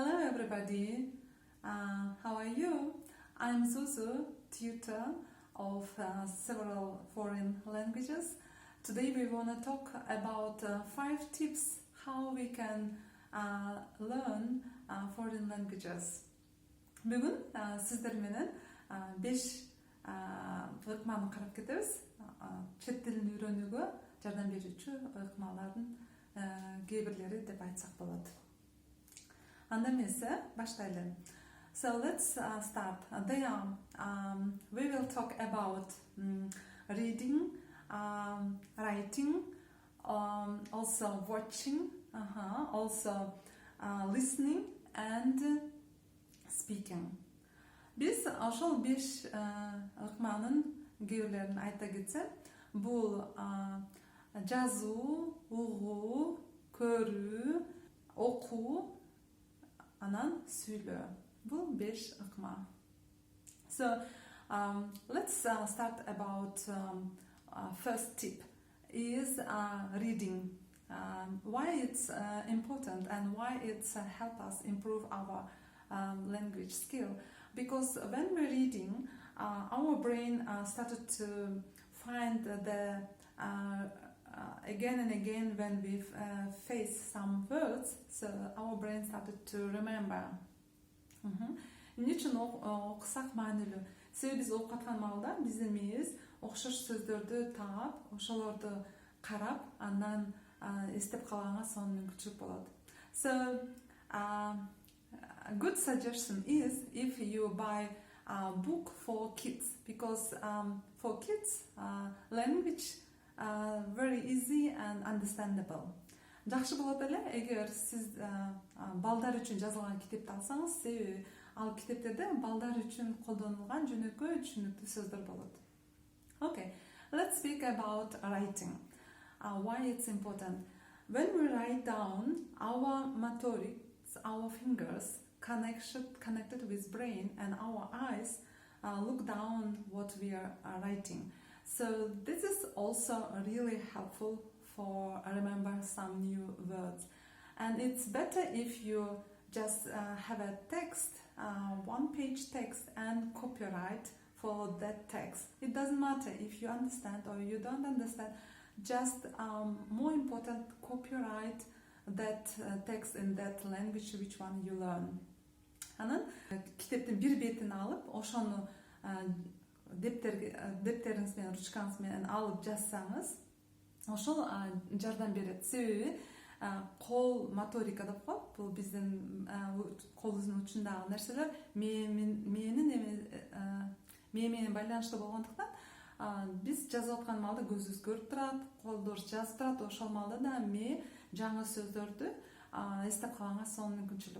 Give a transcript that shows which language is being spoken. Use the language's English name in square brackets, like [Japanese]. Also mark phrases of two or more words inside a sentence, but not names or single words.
[English] everybody. How are you? I'm Zuzu, tutor of several foreign languages. Today we want to talk about 5 tips how we can learn foreign languages. [Kyrgyz] Бүгін сіздер менен 5 ыкманы карап кетебиз. Чет тилин үйрөнүүгө жардам берүүчү ыкмалардын кээ-бирлери деп айтсак болот. Анда эмесе баштайлы. [English] So let's start. We will talk about reading, writing, also watching, also listening and speaking. Biz ошол 5 ыкманын кээ-бирлерин айта кетсем, бул жазуу, угуу, көрүү, окуу, анан сүйлөө. Бул 5 ыкма. So let's start about first tip is reading. Why it's important and why it's help us improve our language skill. Because when we're reading, our brain started to find the again and again when we face some words, so our brain started to remember. [Kyrgyz] Эмне үчүн окусак маанилүү? Себеби биз окуп аткан маалда биздин мээбиз окшош сөздөрдү таап, ошолорду карап, андан эстеп калганга сонун мүмкүнчүлүк болот. [English] So a good suggestion is if you buy a book for kids, because for kids language very easy and understandable. [Kyrgyz] Жакшы болот эле эгер сиз балдар үчүн жазылган китепти алсаңыз, себеби ал китептерде балдар үчүн колдонулган жөнөкөй түшүнүктүү сөздөр болот. [English] Okay, let's speak about writing. Why it's important? When we write down, our motorics, our fingers connected with brain, and our eyes look down what we are writing. So this is also really helpful for remember some new words. And it's better if you just have a text, one-page text, and copyright for that text. It doesn't matter if you understand or you don't understand. Just more important, copyright that text in that language which one you learn. [Kyrgyz] Анан китептин бир бетин алып, ошону дептериңиз менен, ручкаңыз менен алып жазсаңыз, ошол жардам берет. Себеби кол моторика деп коет. Бул биздин колубуздун учундагы нерселер мээ менен байланыштуу болгондуктан биз жазып аткан маалда көзүбүз көрүп турат, колдорубуз жазып турат, ошол маалда да мээ жаңы сөздөрдү эстеп калганга сонун мүмкүнчүлүк.